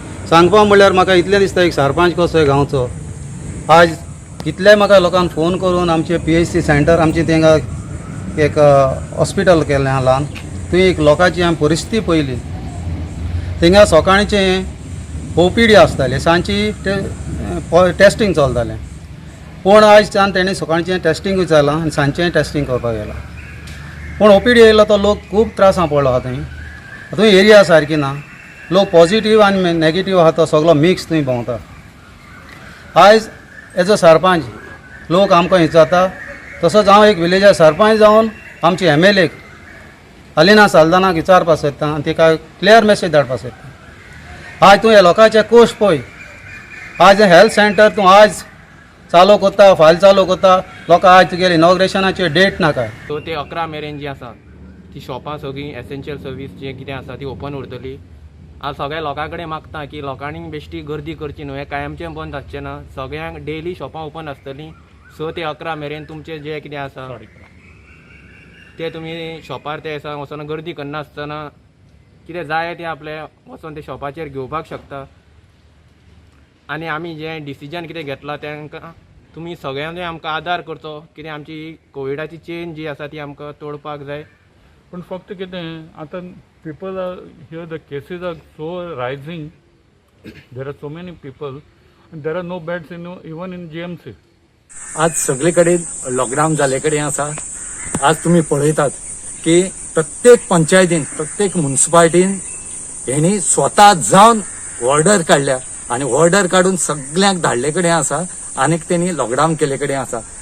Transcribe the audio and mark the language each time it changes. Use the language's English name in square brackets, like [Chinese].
[Goan Konkani] सांगपा म्हणल्यार म्हाका इतलें दिसता एक सरपंच कसो गांवचो आज कितल्याय म्हाका लोकांक फोन करून आमचे PHC सेंटर आमचे थिंगा एक हॉस्पिटल केल्लें आहा ल्हान थंय एक लोकांची हांवें परिस्थिती पयली. थिंगा सकाळचें OPD आसतालें, सांजची टेस्टींग चलतालें. पूण आयजच्यान तेणें सकाळचें टेस्टींग विचारलां आनी सांजचें टेस्टींग करपाक गेलां. पूण OPD येयलो तो लोक खूब त्रासां पडलो आहा थंय. थंय एरिया सारकी ना, लोक पॉझिटीव आनी नॅगेटीव आहा तो सगळो मिक्स थंय भोंवता. आयज एज अ सरपंच लोक आमकां विचारता, तसोच हांव एक विलेजा सरपंच जावन आमचे MLA अलिना सालदानाक विचारपाक सोदता आनी तिका क्लियर मॅसेज धाडपाक सोदता. आज तूं ह्या लोकांचे कोश्ट पळय. आज हेल्थ सेंटर तूं आज चालू करता, फायल चालू करता, लोकां आज तुगेले इनॉग्रेशनाची डेट नाका. 2 ते 11 मेरेन जी आसा ती शॉपां सगळीं एसेन्शियल सर्वीस जे कितें आसा ती ओपन उरतली. हांव सगळ्या लोकां कडेन मागता की लोकांनी बेश्टी गर्दी करची न्हू, हें कायमचें बंद आसचें ना. सगळ्यांक डेली शॉपां ओपन आसतलीं. 6 ते 11 मेरेन तुमचें जें कितें आसा तें तुमी शॉपार ते आसा वचून गर्दी करनासतना कितें जाय तें आपलें वचून ते शॉपाचेर घेवपाक शकता. आनी आमी जें डिसिजन कितें घेतलां तांकां तुमी सगळ्यांनी आमकां आदार करचो. कितें आमची कोविडाची चेन जी आसा ती आमकां तोडपाक जाय. पूण फक्त कितें आतां [English] People are here the cases are so rising, there are so many people and there are no beds even in GMC. [Goan Konkani] आज सगळे कडेन लॉकडावन जाले कडेन आसा. आज तुम्ही पळयतात की प्रत्येक पंचायतीन प्रत्येक म्युनिसिपालिटीन हेणी स्वता जावन ऑर्डर काडल्या आनी ऑर्डर काडून सगळ्यांक धाडले कडेन आसा. आनीक तेणी लॉकडावन केले कडेन आसा.